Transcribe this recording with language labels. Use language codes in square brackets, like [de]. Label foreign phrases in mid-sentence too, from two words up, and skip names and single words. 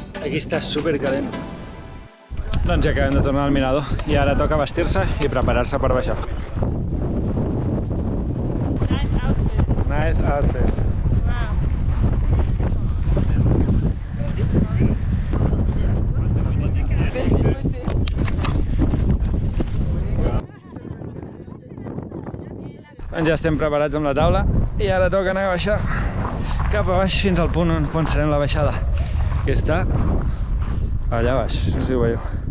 [ca] Aquí està supercalent. Doncs ja acabem de tornar al mirador i ara toca vestir-se i preparar-se per baixar. [en] Nice outfit. Nice outfit. Wow. [ca] Doncs ja estem preparats amb la taula i ara toca anar a baixar cap a baix fins al punt on començarem la baixada, que està allà baix, no sé si ho veieu.